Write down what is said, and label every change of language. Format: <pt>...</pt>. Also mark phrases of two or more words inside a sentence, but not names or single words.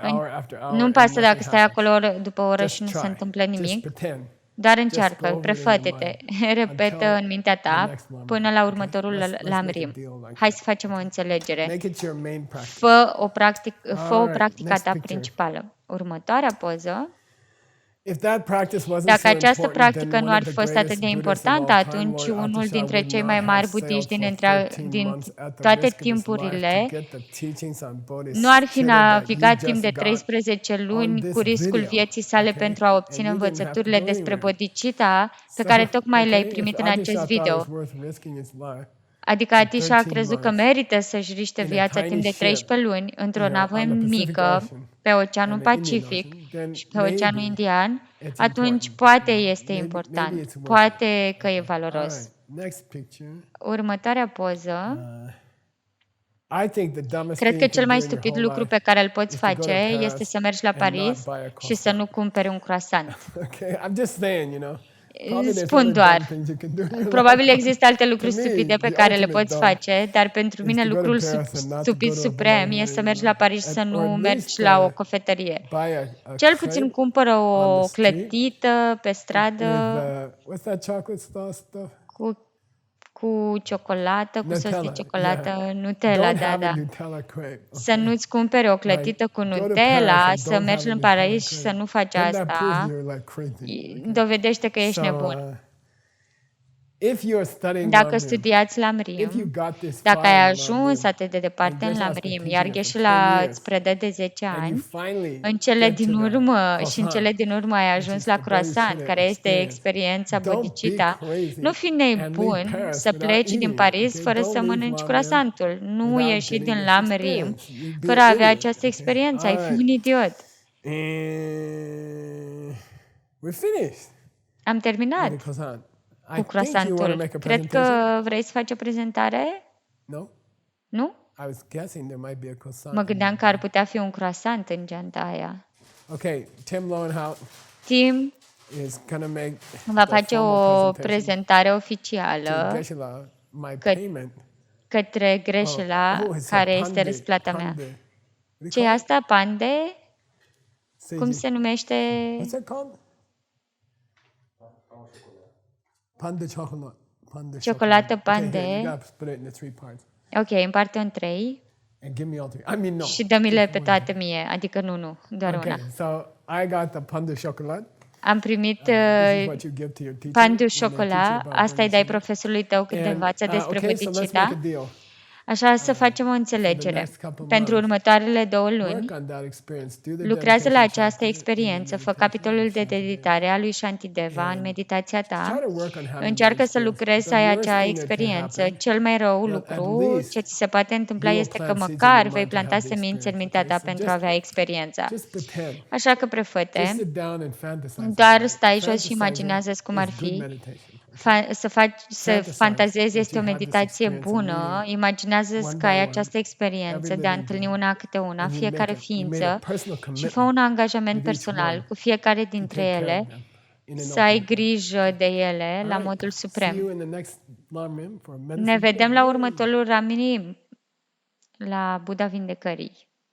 <ro>În-</ro> <en>hour after hour</en> <ro>Nu-mi</ro> <en>and</en> <ro>pasă dacă</ro> <en>nothing</en> <ro>stai</ro> <en>happens.</en> <ro>acolo după o oră</ro> <en>Just</en> <ro>și nu se</ro> <en>try.</en> <ro>întâmplă</ro> <en>Just</en> <ro>nimic,</ro> <en>pretend.</en> <ro>dar</ro> <en>Just go</en> <ro>încearcă,</ro> <en>over it in your</en> <ro>prefăte-te,</ro> <en>mind</en> <ro>repetă</ro> <en>until</en> <ro>în mintea</ro> <en>the</en> <ro>ta</ro> <en>next Lamrim.</en> <ro>până la</ro> <en>Okay?</en> <ro>următorul</ro> <en>Let's make a</en> <ro>Lamrim.</ro> <en>deal like</en> <ro>Hai</ro> <en>that.</en> <ro>să facem o înțelegere.</ro> <en>Make it your main practice.</en> <ro>Fă o</ro> <en>Alright,</en> <ro>practica</ro> <en>next</en> <ro>ta</ro> <en>picture.</en> <ro>principală. Următoarea poză.</ro> <en>If that practice wasn't</en> <ro>Dacă</ro> <en>so</en> <ro>această</ro> <en>important,</en> <ro>practică</ro> <en>then</en> <ro>nu</ro> <en>one</en> <ro>ar</ro> <en>of</en> <ro>fi</ro> <en>the</en> <ro>fost atât</ro> <en>greatest</en> <ro>de</ro> <en>Buddhists of all</en> <ro>importantă,</ro> <en>time,</en> <ro>atunci</ro> <en>Lord</en> <ro>unul</ro> <en>Atisha,</en> <ro>dintre</ro> <en>would</en> <ro>cei</ro> <en>not</en> <ro>mai</ro> <en>have</en> <ro>mari</ro> <en>sailed</en> <ro>budiști</ro> <en>for</en> <ro>din</ro> <en>13 months at the</en> <ro>toate</ro> <en>risk of his life to</en> <ro>timpurile</ro> <en>get the teachings on</en> <ro>nu ar fi</ro> <en>Bodhicitta that you</en> <ro>navigat timp</ro> <en>just</en> <ro>de</ro> <en>got</en> <ro>13</ro> <en>on</en> <ro>luni</ro> <en>this</en> <ro>cu riscul</ro> <en>video,</en> <ro>vieții sale</ro> <en>okay?</en> <ro>pentru a</ro> <en>And</en> <ro>obține</ro> <en>you didn't have to</en> <ro>învățăturile</ro> <en>go</en> <ro>despre</ro> <en>anywhere.</en> <ro>Bodhicitta pe</ro> <en>So,</en> <ro>care tocmai le-ai</ro> <en>okay,</en> <ro>primit</ro> <en>if</en> <ro>în</ro> <en>Atisha</en> <ro>acest</ro> <en>thought it</en> <ro>video.</ro> <en>was worth risking his life</en> <ro>Adică</ro> <en>for</en> <ro>Atisha a</ro> <en>13</en> <ro>crezut că</ro> <en>months</en> <ro>merită să-și riște</ro> <en>in a</en> <ro>viața</ro> <en>tiny</en> <ro>timp de</ro> <en>ship,</en> <ro>13 luni într-o</ro> <en>you know,</en> <ro>navă</ro> <en>on the Pacific</en> <ro>mică</ro> <en>Ocean</en> <ro>pe Oceanul</ro> <en>and the Indian</en> <ro>Pacific</ro> <en>Ocean, then</en> <ro>și pe Oceanul</ro> <en>maybe</en> <ro>Indian,</ro> <en>it's</en> <ro>atunci</ro> <en>important.</en> <ro>poate este</ro> <en>Maybe</en> <ro>important,</ro> <en>it's worth it.</en> <ro>poate că e</ro> <en>All</en> <ro>valoros.</ro> <en>right, next picture.</en> <ro>Următoarea poză.</ro> <en>I think the dumbest</en> <ro>Cred</ro> <en>thing</en> <ro>că</ro> <en>you</en> <ro>cel</ro> <en>can</en> <ro>mai</ro> <en>do in your</en> <ro>stupid</ro> <en>whole</en> <ro>lucru</ro> <en>life</en> <ro>pe care îl poți</ro> <en>is to go to</en> <ro>face</ro> <en>Paris</en> <ro>este să mergi la</ro> <en>and not</en> <ro>Paris</ro> <en>buy a</en> <ro>și să nu</ro> <en>croissant.</en> <ro>cumperi un croissant.</ro> <en>Okay, I'm just saying, you know. Probably there's</en> <ro>Spun</ro> <en>other</en> <ro>doar.</ro> <en>dumb things you can do in your</en> <ro>Probabil</ro> <en>life.</en> <ro>există alte lucruri</ro> <en>To me,</en> <ro>stupide pe</ro> <en>the</en> <ro>care le</ro> <en>ultimate</en> <ro>poți</ro> <en>dumb</en> <ro>face, dar pentru</ro> <en>is</en> <ro>mine</ro> <en>to go to</en> <ro>lucrul</ro> <en>Paris and not to</en> <ro>stupid</ro> <en>go to a</en> <ro>suprem e</ro> <en>boulangerie,</en> <ro>să mergi la Paris și să</ro> <en>or</en> <ro>nu</ro> <en>at</en> <ro>mergi</ro> <en>least</en> <ro>la o cofetărie.</ro> <en>buy a</en> <ro>Cel</ro> <en>crepe</en> <ro>puțin cumpără</ro> <en>on</en> <ro>o</ro> <en>the street</en> <ro>clătită pe</ro> <en>with</en> <ro>stradă</ro> <en>what's that chocolate sauce stuff?</en> <ro>cu ciocolată, cu sos de</ro> <en>Nutella,</en> <ro>ciocolată,</ro> <en>yeah.</en> <ro>Nutella,</ro> <en>Don't</en> <ro>da,</ro> <en>have a</en> <ro>da.</ro> <en>Nutella crepe.</en> <ro>Să</ro> <en>Okay?</en> <ro>nu-ți cumperi o clătită cu</ro> <en>Go to Paris</en> <ro>Nutella,</ro> <en>and</en> <ro>să</ro> <en>don't</en> <ro>mergi</ro> <en>have a</en> <ro>în</ro> <en>Nutella</en> <ro>Paris și să</ro> <en>crepe.</en> <ro>nu faci</ro> <en>Then that proves</en> <ro>asta,</ro> <en>you're like crazy.</en> <ro>dovedește că ești</ro> <en>So,</en> <ro>nebun.</ro> <en>if you're studying</en> <ro>Dacă</ro> <en>Lamrim,</en> <ro>studiați</ro> <en>if</en> <ro>Lamrim,</ro> <en>you got this</en> <ro>dacă</ro> <en>far</en> <ro>ai</ro> <en>in</en> <ro>ajuns</ro> <en>Lamrim,</en> <ro>atât de departe</ro> <en>and</en> <ro>în</ro> <en>Geshe-la has been</en> <ro>Lamrim, iar</ro> <en>teaching it for</en> <ro>Geshe-la</ro> <en>10</en> <ro>îți predă de 10</ro> <en>and you</en> <ro>ani,</ro> <en>finally</en> <ro>în cele</ro> <en>get to</en> <ro>din</ro> <en>the</en> <ro>urmă și în</ro> <en>croissant,</en> <ro>cele din urmă ai</ro> <en>which</en> <ro>ajuns</ro> <en>is</en> <ro>la</ro> <en>the</en> <ro>croissant,</ro> <en>Bodhicitta</en> <ro>care este</ro> <en>experience,</en> <ro>experiența</ro> <en>don't be</en> <ro>Bodhicitta,</ro> <en>crazy</en> <ro>nu fi</ro> <en>and leave</en> <ro>nebun</ro> <en>Paris</en> <ro>să</ro> <en>without</en> <ro>pleci din</ro> <en>eating it,</en> <ro>Paris</ro> <en>okay?</en> <ro>fără</ro> <en>Don't</en> <ro>să</ro> <en>leave</en> <ro>mănânci</ro> <en>Lamrim</en> <ro>croissantul. Nu</ro> <en>without</en> <ro>ieși</ro> <en>getting</en> <ro>din</ro> <en>this</en> <ro>Lamrim</ro> <en>experience. You'd be</en> <ro>fără a</ro> <en>an</en> <ro>avea</ro> <en>idiot,</en> <ro>această</ro> <en>okay?</en> <ro>experiență. Ai</ro> <en>All</en> <ro>fi</ro> <en>right.</en> <ro>un idiot.</ro> <en>And we're finished</en> <ro>Am</ro> <en>with the</en> <ro>terminat</ro> <en>croissant.</en> <ro>cu</ro> <en>I think you want to</en> <ro>croissantul.</ro> <en>make a</en> <ro>Cred</ro> <en>presentation?</en> <ro>că vrei să faci o prezentare?</ro> <en>No?</en> <ro>Nu?</ro> <en>I was guessing there might be a croissant.</en> <ro>Mă</ro> <en>in</en> <ro>gândeam</ro> <en>there.</en> <ro>că ar putea fi un croissant în geanta aia.</ro> <en>Okay, Tim Lowenhout</en> <ro>Tim</ro> <en>is going to make</en> <ro>va</ro> <en>the</en> <ro>face</ro> <en>formal</en> <ro>o</ro> <en>presentation</en> <ro>prezentare</ro> <en>to</en> <ro>oficială</ro> <en>Geshe-la, my</en> <ro>Că-</ro> <en>payment.</en> <ro>către Greșela,</ro> <en>it's a</en> <ro>care este</ro> <en>pande,</en> <ro>răsplata mea.</ro> <en>pande. What do you</en> <ro>Ce e</ro> <en>call it?</en> <ro>asta, pande?</ro> <en>Say</en> <ro>Cum</ro> <en>it.</en> <ro>se numește?</ro> <en>What's that called? Pande chocolate.</en> <ro>ciocolată</ro> <en>Okay, here, you</en> <ro>pande.</ro> <en>gotta split it into 3 parts.</en> <ro>Ok, împarte-o în 3</ro> <en>And give me all 3. I mean, no.</en> <ro>și dă-mi-le</ro> <en>Just</en> <ro>pe</ro> <en>one.</en> <ro>toate mie, adică nu, doar una.</ro> <en>Okay, so I got the</en> <fr>pain de chocolat.</fr> <ro>Am primit This is what you give to your teacher</ro> <fr>pan de</fr> <en>when they teach you</en> <fr>chocolat,</fr> <en>about</en> <ro>asta îi dai</ro> <en>Buddhism.</en> <ro>profesorului tău când te</ro> <en>And,</en> <ro>învață despre</ro> <en>okay, so let's make a</en> <ro>budicita.</ro> <en>deal.</en> <ro>Așa să facem o înțelegere.</ro> <en>next couple</en> <ro>Pentru</ro> <en>months,</en> <ro>următoarele 2 luni,</ro> <en>Work on that experience. Do the</en> <ro>lucrează la</ro> <en>dedication</en> <ro>această</ro> <en>chapter in</en> <ro>experiență,</ro> <en>the</en> <ro>fă</ro> <en>meditation</en> <ro>capitolul</ro> <en>of</en> <ro>de</ro> <en>Shantideva.</en> <ro>dedicare a lui Shantideva în</ro> <en>And</en> <ro>meditația</ro> <en>try</en> <ro>ta.</ro> <en>to work on having that</en> <ro>Încearcă să</ro> <en>experience.</en> <ro>lucrezi să</ro> <en>The</en> <ro>ai</ro> <en>worst</en> <ro>acea</ro> <en>thing that can</en> <ro>experiență.</ro> <en>happen,</en> <ro>Cel mai rău</ro> <en>at</en> <ro>lucru</ro> <en>least</en> <ro>ce ți se poate întâmpla</ro> <en>you will</en> <ro>este că</ro> <en>plant seeds in</en> <ro>măcar</ro> <en>your</en> <ro>vei</ro> <en>mind to have</en> <ro>planta</ro> <en>the</en> <ro>semințe în</ro> <en>experience.</en> <ro>mintea</ro> <en>Okay,</en> <ro>ta</ro> <en>so</en> <ro>pentru a</ro> <en>just</en> <ro>avea experiența.</ro> <en>just pretend.</en> <ro>Așa că</ro> <en>Just</en> <ro>prefă-te,</ro> <en>sit down and fantasize</en> <ro>doar</ro> <en>about it.</en> <ro>stai jos și</ro> <en>Fantasizing</en> <ro>imaginează-ți cum ar</ro> <en>is good</en> <ro>fi.</ro> <en>meditation.</en> <ro>Să</ro> <en>Fantasize</en> <ro>fantazezi</ro> <en>that</en> <ro>este o</ro> <en>you have this</en> <ro>meditație</ro> <en>experience of</en> <ro>bună.</ro> <en>meeting</en> <ro>Imaginează-ți</ro> <en>one</en> <ro>că ai</ro> <en>by one</en> <ro>această experiență</ro> <en>every</en> <ro>de a</ro> <en>living</en> <ro>întâlni</ro> <en>being.</en> <ro>una câte una,</ro> <en>And you</en> <ro>fiecare</ro> <en>made a</en> <ro>ființă,</ro> <en>personal</en> <ro>și fă</ro> <en>commitment</en> <ro>un angajament</ro> <en>with each</en> <ro>personal</ro> <en>one</en> <ro>cu fiecare</ro> <en>to</en> <ro>dintre</ro> <en>take care of</en> <ro>ele,</ro> <en>them in an</en> <ro>să ai</ro> <en>open way.</en> <ro>grijă de ele la</ro> <en>Alright.</en> <ro>modul</ro> <en>See</en> <ro>suprem.</ro> <en>you in the next Lam Rim for</en> <ro>Ne</ro> <en>medicine.</en> <ro>vedem la următorul Raminim, la Buddha Vindecării.</ro>